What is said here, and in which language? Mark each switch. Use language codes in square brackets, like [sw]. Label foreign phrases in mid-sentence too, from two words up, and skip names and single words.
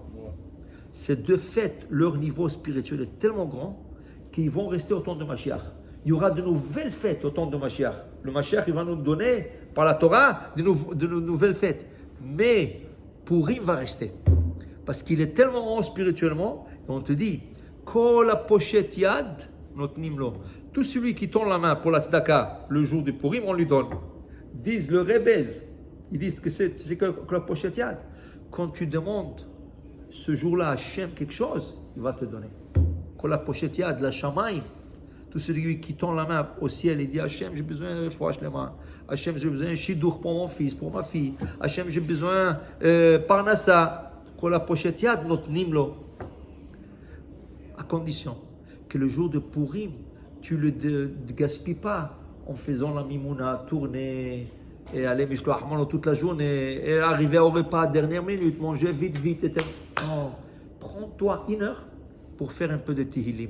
[fr] Ces 2 fêtes, leur niveau spirituel est tellement grand qu'ils vont rester au temps de Mashiach. Il y aura de nouvelles fêtes au temps de Mashiach. Le Mashiach, il va nous donner, par la Torah, de nouvelles fêtes. Mais Purim va rester. Parce qu'il est tellement haut spirituellement, et on te dit, [he] Kol pochet yad notnim-lo. [fr] Tout celui qui tend la main pour la tzedaka le jour du Purim, on lui donne. Disent le Rebez, ils disent que c'est que la [he] pochet yad. [fr] Quand tu demandes ce jour-là à Hachem quelque chose, il va te donner. [he] Kol pochet yad la shamaim. [fr] Tout celui qui tend la main au ciel et dit Hachem, j'ai besoin de foi, Hachem, j'ai besoin de shidour pour mon fils, pour ma fille. Hachem, j'ai besoin parnassa. [he] Kol pochet yad notnim lo. [fr] À condition que le jour de Purim, tu ne le gaspilles pas en faisant la mimouna, tourner et aller [he] mishloach mano [fr] toute la journée et arriver au repas à la dernière minute, manger vite, etc. Non, prends-toi 1 heure pour faire un peu de Tehillim.